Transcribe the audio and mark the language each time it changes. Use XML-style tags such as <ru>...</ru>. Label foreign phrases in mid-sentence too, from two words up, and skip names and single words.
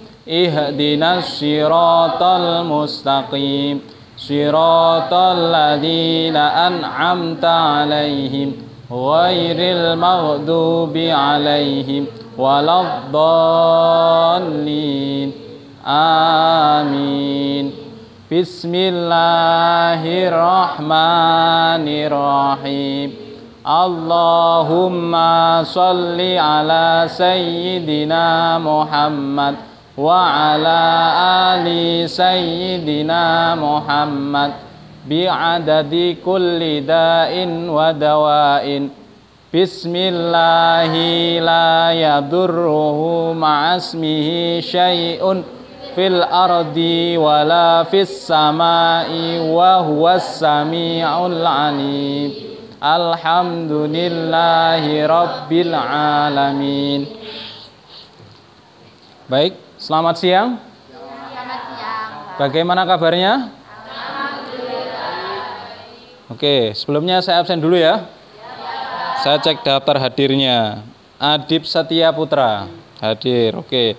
<ar>اهدنا الصراط المستقيم، صراط الذين أنعمت عليهم غير المغضوب عليهم ولا الضالين. Amin. Bismillahirrahmanirrahim. اللهم صل على سيدنا محمد وعلى آل سيدنا محمد بعدد كل داء ودواء. بسم الله لا يضره مع اسمه شيء في الأرض ولا في السماء وهو السميع العليم. الحمد لله رب العالمين.</ar> <id>Baik, selamat siang. Selamat siang. Bagaimana kabarnya? Oke, sebelumnya saya absen dulu ya. Saya cek daftar hadirnya. Adib Setia Putra hadir, oke.</id>